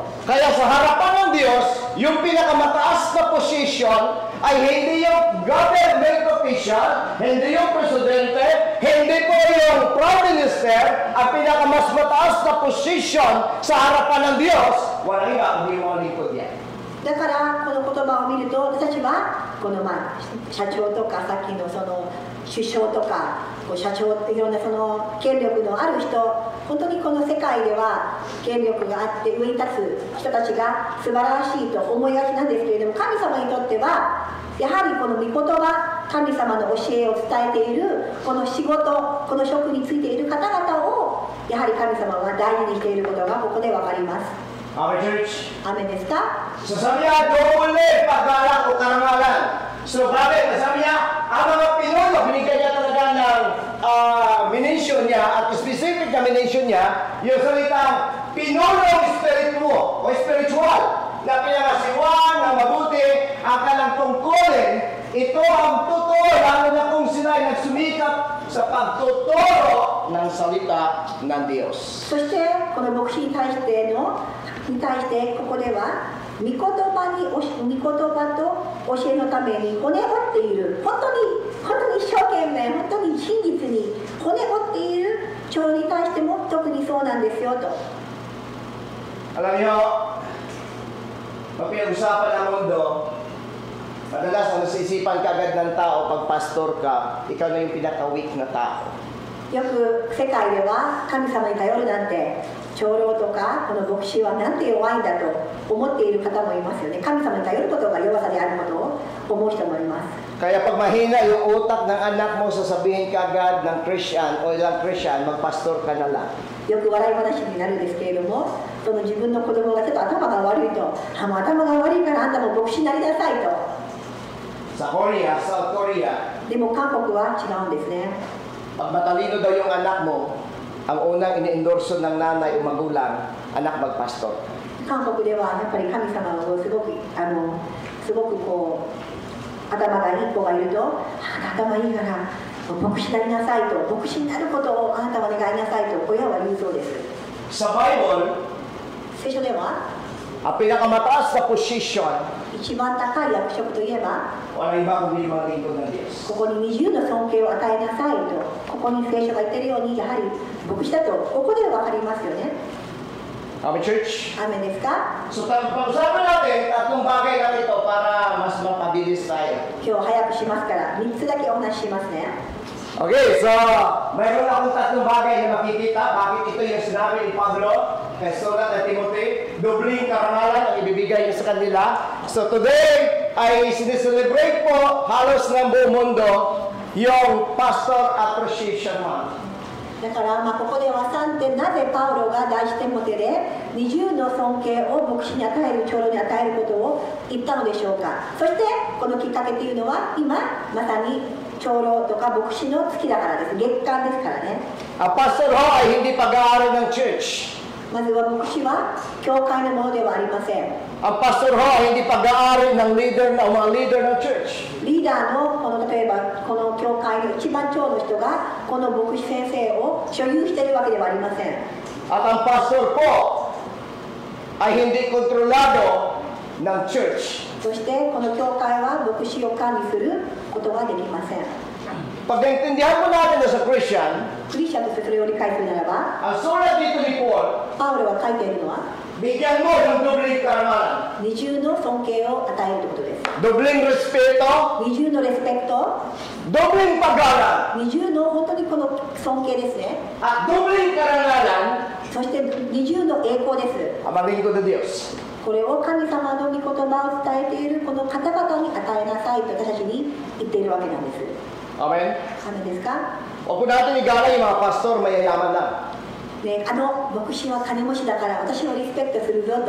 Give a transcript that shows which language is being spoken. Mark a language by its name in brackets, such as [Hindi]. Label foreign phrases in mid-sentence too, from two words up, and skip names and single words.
[Filipino] Kaya sa harapan ng Diyos, yung pinakamataas na position ay hindi yung [English] government official, [Filipino] hindi yung presidente, hindi po yung [English] prime minister. [Filipino] Ang pinakamas mataas na position sa harapan ng Diyos, walang iba kundi yung mga lingkod yan. [Japanese] だからこの言葉を見ると私たちはこの社長とかさっきのその首相とか社長いろんなその権力のある人、本当にこの世界では権力があって上に立つ人たちが素晴らしいと思いがちなんですけれども、神様にとってはやはりこの御言葉、神様の教えを伝えているこの仕事、この職についている方々をやはり神様は大事にしていることがここで分かります。 [English] Amen, church. [Japanese] アメンですか？ [Filipino] So sabi niya, double paggalang o karangalan. So bakit? Sabi niya, ang mga Pinoy, binigyan niya talaga ng minention niya, at specific na minention niya, yung salitang Pinulong Espiritu o spiritual, na pinangasiwan na mabuti ang kanilang tungkulin. Ito ang totoo, lalo na kung sila ay nagsumikap sa pagtuturo ng salita ng Diyos. [Japanese] そしてこの牧師に対してここでは御言葉と教えのために骨折っている、本当に一生懸命、本当に真実に骨折っている長に対しても特にそうなんですよと。 [Filipino] Alam niyo, pag pinag-usapan ng mundo, madalas ang nasisipan kagad ng tao pag pastor ka, ikaw na yung pinaka-weak na tao. [Japanese] よく世界では神様に頼るなんて長老とかこの牧師はなんて弱いんだと思っている方もいますよね。神様に頼ることが弱さであることを思う人もいます。 [Filipino] Kaya pag mahina yung utak ng anak mo, sasabihin kagad ng Christian o ilang Christian, magpastor ka na lang. [Japanese] よく笑い話になるんですけれども、その自分の子供がちょっと頭が悪いと、もう頭が悪いからあんたも牧師になりなさいと。 [Filipino] Sa Korea, South Korea, [Japanese] でも韓国は違うんですね。 [Filipino] pag matalino daw yung anak mo, ang unang ini-endorso ng nanay o magulang, anak magpastor. [Japanese] 韓国ではやっぱり神様をすごくこう頭がいい子がいると、頭いいから牧師になりなさいと、牧師になることをあなたは願いなさいと親は言うそうです。 [Filipino] Sa Bible, [Japanese] 聖書では [Filipino] ang pinakamataas na position, [Japanese] 一番高い役職といえば、 [Filipino] wala iba kundi mga lingkod ng Diyos. [Japanese] ここに二重の尊敬を与えなさいと、ここに聖書が言ってるように、やはり牧師だとここで分かりますよね。 [English] Amen, church? [Japanese] アーメンですか？ [Filipino] So, pag-usapan natin tatlong bagay lang ito para mas mapabilis tayo. [Japanese] 今日早くしますから3つだけお話ししますね。 [Filipino] Okay, so mayroon akong tatlong bagay na makikita. Bakit ito yung sinabi ni Pablo kay sulat na Timothy? Dobling karangalan ang ibibigay niya sa kanila. So today ay sineselebrate po halos ng buong mundo yung Pastor Appreciation Month. [Japanese] だからここでは3点、なぜパウロが第一テモテで二重の尊敬を牧師に与える、長老に与えることを言ったのでしょうか。そしてこのきっかけというのは今まさに長老とか牧師の月だからです。月間ですからね。 [Filipino] Ang pastor ho ay hindi pag-aaral ng church. [Japanese] まずは牧師は教会のものではありません。 [Filipino] Ang pastor ho ay hindi pag-aaral ng mga leader ng church. [Japanese] リーダーの例えばこの教会の一番長の人がこの牧師先生を所有しているわけではありません。 [Filipino] At ang pastor po ay hindi kontrolado ng church. [Japanese] そしてこの教会は牧師を管理することはできません。 [Filipino] Pag naintindihan mo natin na sa Christian, [Japanese] クリスチャンとしてそれを理解するならば、 [Filipino] ang sulat dito ni Paul, [Japanese] パウロが書いているのは [Filipino] bigyan mo ng dobling karangalan, [Japanese] 二重の尊敬を与えるということです。 [Filipino] dobling respeto, [Japanese] 二重のレスペクト、 [Filipino] dobling paggalang, [Japanese] 二重の本当にこの尊敬ですね。 [Filipino] at dobling karangalan, [Japanese] そして二重の栄光です。 [Filipino] ang mga lingkod ng Diyos. [Japanese] これを神様の御言葉を伝えているこの方々に与えなさいと私たちに言っているわけなんです。 [Filipino] Amen? [Japanese] アメンですか？ [Filipino] Huwag po natin igalang yung mga pastor mayayaman lang. [Japanese] ね、牧師は金持ちだから私をリスペクトするぞと。